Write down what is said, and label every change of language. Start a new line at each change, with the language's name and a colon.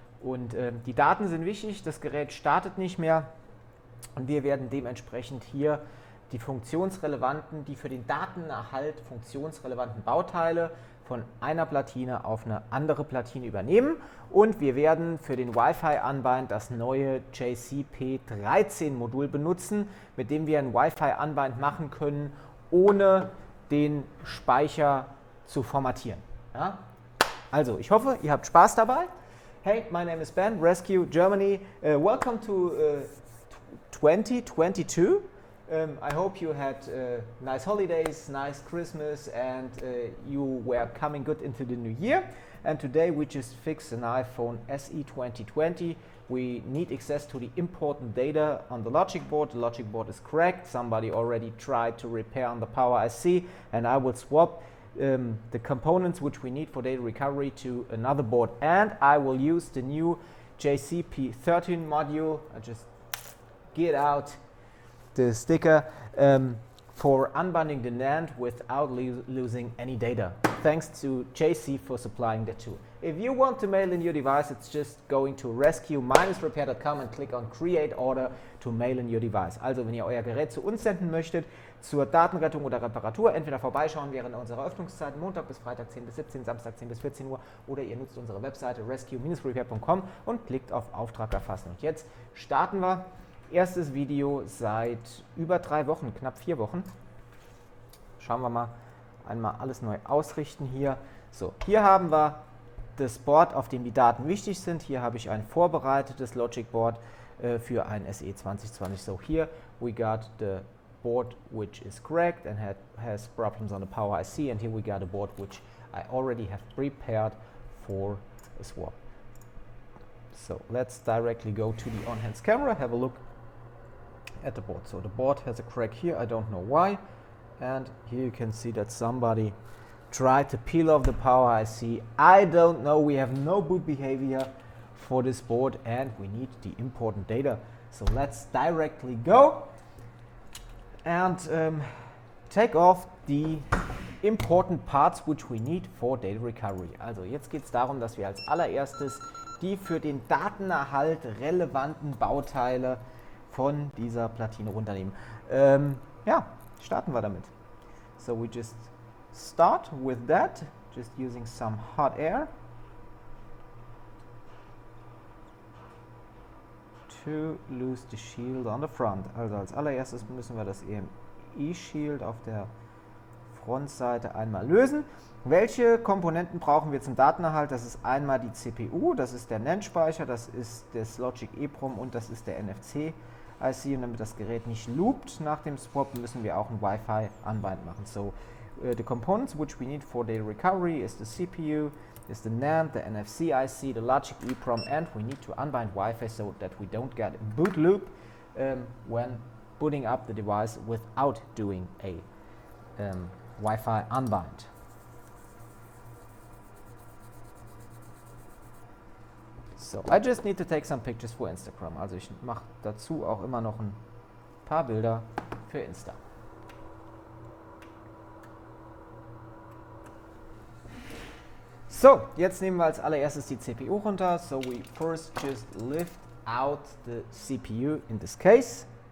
German: Und die Daten sind wichtig, das Gerät startet nicht mehr und wir werden dementsprechend hier die die für den Datenerhalt funktionsrelevanten Bauteile von einer Platine auf eine andere Platine übernehmen und wir werden für den Wi-Fi-Unbind das neue JCP13-Modul benutzen, mit dem wir ein Wi-Fi-Unbind machen können, ohne den Speicher zu formatieren. Ja? Also, ich hoffe, ihr habt Spaß dabei.
English: Hey, my name is Ben, Rescue Germany. Welcome to 2022. I hope you had nice holidays, nice Christmas, and you were coming good into the new year. And today we just fixed an iPhone SE 2020. We need access to the important data on the logic board. The logic board is cracked. Somebody already tried to repair on the Power IC, and I will swap the components which we need for data recovery to another board, and I will use the new JCP13 module. I just get out the sticker for unbinding the NAND without losing any data. Thanks to JC for supplying the tool. If you want to mail in your device, it's just going to rescue-repair.com and click on Create Order to mail in your device.
German: Also, wenn ihr euer Gerät zu uns senden möchtet, zur Datenrettung oder Reparatur, entweder vorbeischauen während unserer Öffnungszeiten, Montag bis Freitag 10 bis 17, Samstag 10 bis 14 Uhr, oder ihr nutzt unsere Webseite rescue-repair.com und klickt auf Auftrag erfassen. Und jetzt starten wir. Erstes Video seit über 3 Wochen, knapp 4 Wochen. Schauen wir mal, einmal alles neu ausrichten hier. So, hier haben wir das Board, auf dem die Daten wichtig sind. Hier habe ich ein vorbereitetes Logic Board für ein SE 2020.
English: So here we got the board which is cracked and has problems on the Power IC, and here we got a board which I already have prepared for a swap. So let's directly go to the on-hands camera, have a look at the board. So the board has a crack here, I don't know why, and here you can see that somebody tried to peel off the Power IC. I don't know, we have no boot behavior for this board and we need the important data. So let's directly go and take off the important parts which we need for data recovery.
German: Also jetzt geht es darum, dass wir als allererstes die für den Datenerhalt relevanten Bauteile von dieser Platine runternehmen. Ja, starten wir damit.
English: So we just start with that, just using some hot air to lose the shield on the front.
German: Also als allererstes müssen wir das EMI-Shield auf der Frontseite einmal lösen. Welche Komponenten brauchen wir zum Datenerhalt? Das ist einmal die CPU, das ist der NAND-Speicher, das ist das Logic EEPROM und das ist der NFC-IC. Und damit das Gerät nicht loopt nach dem Swap, müssen wir auch ein Wi-Fi-Unbind machen.
English: So, the components which we need for data recovery is the CPU, is the NAND, the NFC IC, the Logic EEPROM, and we need to unbind Wi-Fi so that we don't get a boot loop when booting up the device without doing a Wi-Fi unbind. So, I just need to take some pictures for Instagram.
German: Also ich mache dazu auch immer noch ein paar Bilder für Insta. So, jetzt nehmen wir als allererstes die CPU runter.
English: So we first just lift out the CPU in this case.